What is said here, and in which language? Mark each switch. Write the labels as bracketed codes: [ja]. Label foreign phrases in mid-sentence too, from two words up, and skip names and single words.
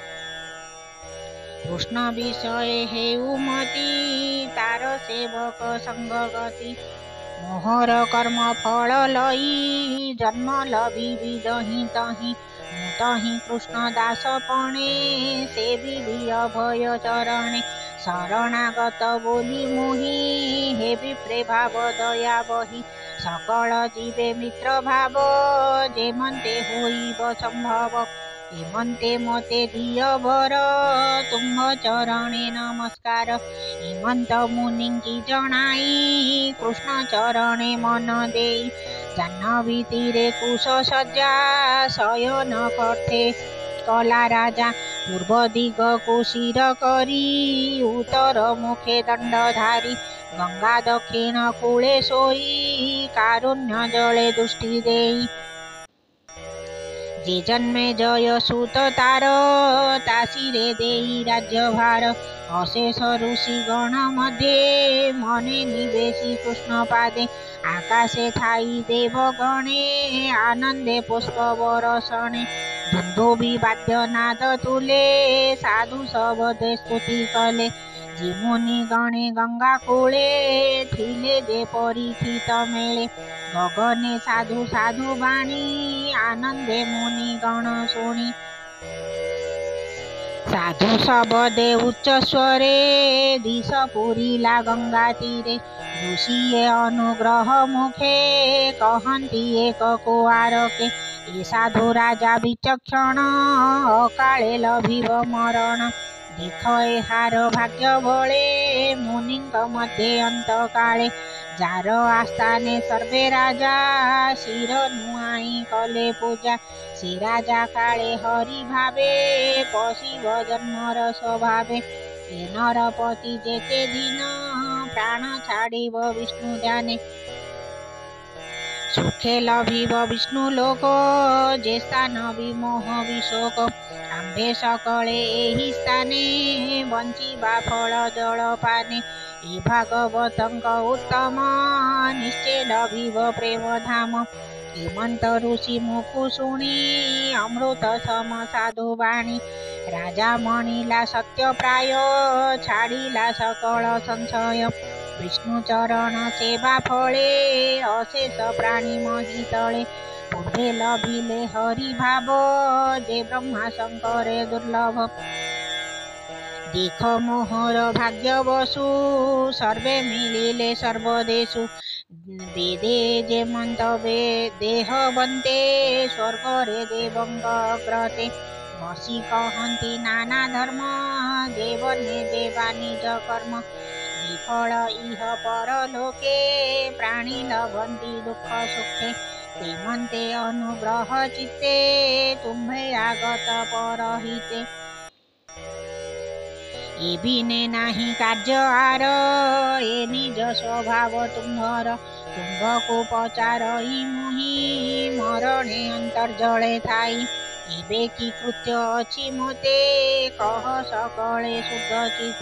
[or] କୃଷ୍ଣ ବିଷୟ ହେଉ ମତି ତାର ସେବକ ସଙ୍ଗ ଗତି ମୋହର କର୍ମ ଫଳ ଲଇ ଜନ୍ମ ଲଭି ଦହି ତହି ତହି କୃଷ୍ଣ ଦାସ ପଣେ ସେବିଲି ଅଭୟ ଚରଣେ ଶରଣାଗତ ବୋଲି ମୋହି ହେ ବିପ୍ରେ ଭାବ ଦୟା ବହି ସକଳ ଜୀବେ ମିତ୍ର ଭାବ ଯେମନ୍ତେ ହୋଇବ ସମ୍ଭବ ହେମନ୍ତେ ମତେ ଦିଅ ବର ତୁମ୍ଭ ଚରଣେ ନମସ୍କାର ହେମନ୍ତ ମୁନି କି ଜଣାଇ କୃଷ୍ଣ ଚରଣେ ମନ ଦେଇ ଜାହ୍ନବୀ ତୀରେ କୁଶ ସଜ୍ଜା ଶୟନ କରତେ କଲା ରାଜା ପୂର୍ବ ଦିଗ କୋ ଶିର କରି ଉତ୍ତର ମୁଖେ ଦଣ୍ଡଧାରୀ ଗଙ୍ଗା ଦକ୍ଷିଣ କୂଳେ ସୋଇ କାରୁଣ୍ୟ ଜଳେ ଦୃଷ୍ଟି ଦେଇ ଯେ ଜନ୍ମେ ଜୟ ସୁତ ତାର ତାସିରେ ଦେଇ ରାଜ୍ୟଭାର ଅଶେଷ ଋଷି ଗଣ ମଧ୍ୟେ ମନେ ନିବେଶି କୃଷ୍ଣ ପାଦେ ଆକାଶେ ଥାଇ ଦେବ ଗଣେ ଆନନ୍ଦେ ପୁଷ୍ପ ବରଷଣେ ଧୁନ୍ଧୁବି ବାଦ୍ୟ ନାଦ ତୁଳେ ସାଧୁ ସବଦେ ସ୍ତୁତି କଲେ ଯେ ମୁନି ଗଣେ ଗଙ୍ଗା କୂଳେ ଥିଲେ ଯେ ପରୀକ୍ଷିତ ମେଳେ ଗଗନେ ସାଧୁ ସାଧୁ ବାଣୀ ଆନନ୍ଦେ ମୁନି ଗଣ ଶୁଣି ସାଧୁ ସବଦେ ଉଚ୍ଚ ସ୍ୱରେ ଦିଶ ପୁରିଲା ଗଙ୍ଗା ତୀରେ ଋଷିଏ ଅନୁଗ୍ରହ ମୁଖେ କହନ୍ତି ଏକ କୁଆରକେ ଏ ସାଧୁ ରାଜା ବିଚକ୍ଷଣ ଅକାଳେ ଲଭିବ ମରଣ ଦେଖ ଏହାର ଭାଗ୍ୟ ବଳେ ମୁନିଙ୍କ ମଧ୍ୟେ ଅନ୍ତ କାଳେ ଯାର ଆସ୍ଥାନେ ସର୍ବେ ରାଜା ଶିର ନୁଆଇ କଲେ ପୂଜା ସେ ରାଜା କାଳେ ହରି ଭାବେ ପଶିବ ଜନ୍ମର ସ୍ୱଭାବେ ଏ ନରପତି ଯେତେ ଦିନ ପ୍ରାଣ ଛାଡ଼ିବ ବିଷ୍ଣୁ ଧ୍ୟାନେ ସୁଖେ ଲଭିବ ବିଷ୍ଣୁ ଲୋକ ଯେ ସ୍ଥାନ ବିମୋହ ବିଶୋକ ଆମ୍ଭେ ସକଳେ ଏହି ସ୍ଥାନେ ବଞ୍ଚିବା ଫଳ ଜଳ ପାନେ ଏ ଭାଗବତଙ୍କ ଉତ୍ତମ ନିଶ୍ଚୟ ଲଭିବ ପ୍ରେମ ଧାମ ହେମନ୍ତ ଋଷି ମୁଖୁ ଶୁଣି ଅମୃତ ସମ ସାଧୁ ବାଣୀ ରାଜା ମଣିଲା ସତ୍ୟ ପ୍ରାୟ ଛାଡ଼ିଲା ସକଳ ସଂଶୟ ବିଷ୍ଣୁ ଚରଣ ସେବା ଫଳେ ଅଶେଷ ପ୍ରାଣୀ ମହୀ ତଳେ ପୂର୍ବେ ଲଭିଲେ ହରି ଭାବ ଯେ ବ୍ରହ୍ମା ଶଙ୍କରେ ଦୁର୍ଲଭ ଦେଖ ମୋହର ଭାଗ୍ୟ ବସୁ ସର୍ବେ ମିଳିଲେ ସର୍ବଦେଶୁ ବେଦେ ଯେ ମନ୍ତବେ ଦେହ ବନ୍ତେ ସ୍ୱର୍ଗରେ ଦେବଙ୍କ ଅଗ୍ରତେ ବସି କହନ୍ତି ନାନା ଧର୍ମ ଦେବନେ ଦେବା ନିଜ କର୍ମ ବିଫଳ ଇହ ପରଲୋକେ ପ୍ରାଣୀ ଲଭନ୍ତି ଦୁଃଖ ସୁଖେ ତେମନ୍ତେ ଅନୁଗ୍ରହ ଚିତ୍ତେ ତୁମ୍ଭେ ଆଗତ ପରହିତେ ଏ ବିନେ ନାହି କାର୍ଯ୍ୟ ଆର ଏ ନିଜ ସ୍ୱଭାବ ତୁମ୍ଭର ତୁମ୍ଭକୋ ପଚାରଇ ମୁହି ମରଣେ ଅନ୍ତର୍ଜଳେ ଥାଇ ଏବେ କି କୃତ୍ୟ ଅଛି ମୋତେ କହ ସକଳେ ଶୁଦ୍ଧ ଚିତେ।